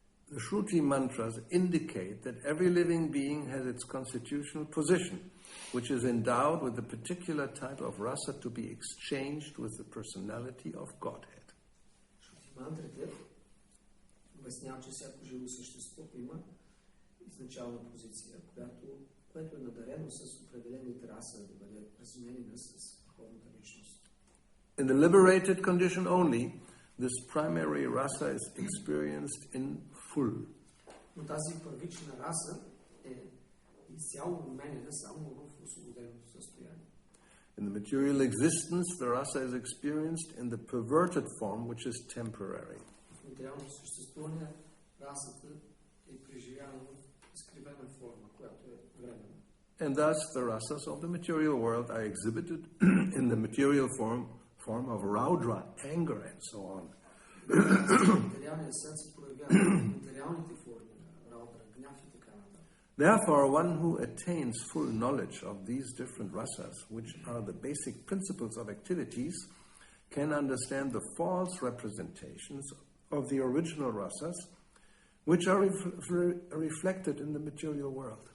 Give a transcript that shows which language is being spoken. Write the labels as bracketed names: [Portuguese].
[English] The Shruti mantras indicate that every living being has its constitutional position, which is endowed with a particular type of rasa to be exchanged with the personality of Godhead. [Bulgarian] Shruti мантрите обясняват, че всяко живо същество има изначална позиция, което е надарено с определените раса да бъде разменена с духовната личност. [English] In the liberated condition only, this primary rasa is experienced in full. [Bulgarian] Но тази първична раса е изцяло обменена само в освободеното състояние. [English] In the material existence, the rasa is experienced in the perverted form, which is temporary. [Bulgarian] В материалното съществуване расата е преживяна в изкривена форма, която е временна. [English] And thus, the rasas of the material world are exhibited in the material form of raudra, anger, and so on. [Bulgarian] Материалният свят се проявява в материалните форми на раудра, гняв и така нататък. [English] Therefore, one who attains full knowledge of these different rasas, which are the basic principles of activities, can understand the false representations of the original rasas, which are reflected in the material world.